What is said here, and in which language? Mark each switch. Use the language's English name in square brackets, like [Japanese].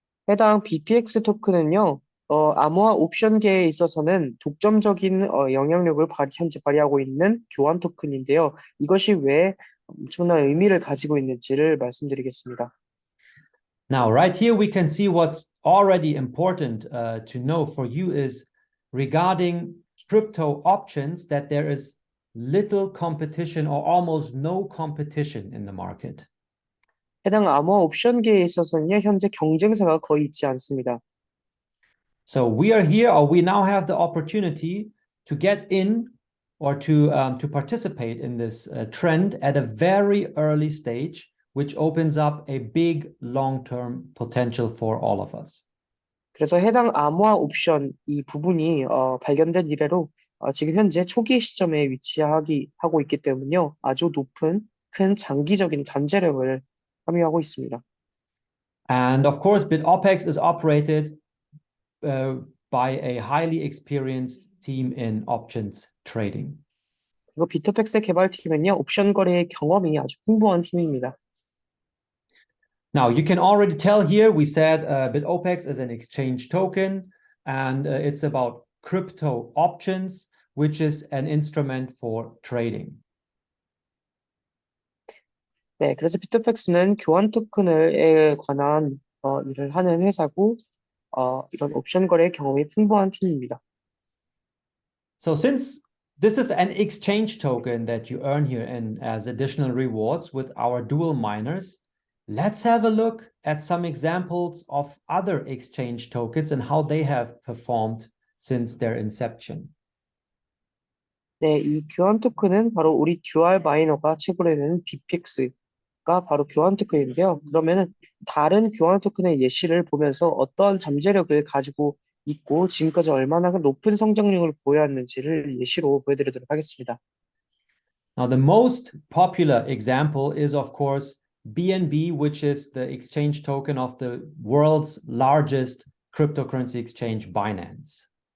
[Korean] 해당 BPX 토큰은요, 암호화 옵션계에 있어서는 독점적인 영향력을 현재 발휘하고 있는 교환 토큰인데요. 이것이 왜 엄청난 의미를 가지고 있는지를 말씀드리겠습니다. [English] Now, right here, we can see what's already important to know for you is regarding crypto options that there is little competition or almost no competition in the market. [Korean] 해당 암호화 옵션계에 있어서는요, 현재 경쟁사가 거의 있지 않습니다. [English] So we are here, or we now have the opportunity to get in or to participate in this trend at a very early stage, which opens up a big long-term potential for all of us. [Korean] 그래서 해당 암호화 옵션 이 부분이 발견된 이래로 지금 현재 초기 시점에 하고 있기 때문에요. 아주 높은 큰 장기적인 잠재력을 함유하고 있습니다. [English] And of course, Bitopex is operated by a highly experienced team in options trading. [Korean] 그리고 비토펙스의 개발팀은요, 옵션 거래의 경험이 아주 풍부한 팀입니다. [English] Now, you can already tell here, we said Bitopex is an exchange token, and it's about crypto options, which is an instrument for trading. [Korean] 네, 그래서 비토펙스는 교환 토큰에 관한 일을 하는 회사고, 이런 옵션 거래의 경험이 풍부한 팀입니다. [English] So since this is an exchange token that you earn here and as additional rewards with our dual miners, let's have a look at some examples of other exchange tokens and how they have performed since their inception. [Korean] 네, 이 교환 토큰은 바로 우리 듀얼 마이너가 채굴해내는 BPX가 바로 교환 토큰인데요. 그러면은 다른 교환 토큰의 예시를 보면서 어떠한 잠재력을 가지고 있고 지금까지 얼마나 높은 성장력을 보여왔는지를 예시로 보여드리도록 하겠습니다. [English] Now, the most popular example is, of course, BNB, which is the exchange token of the world's largest cryptocurrency exchange, Binance.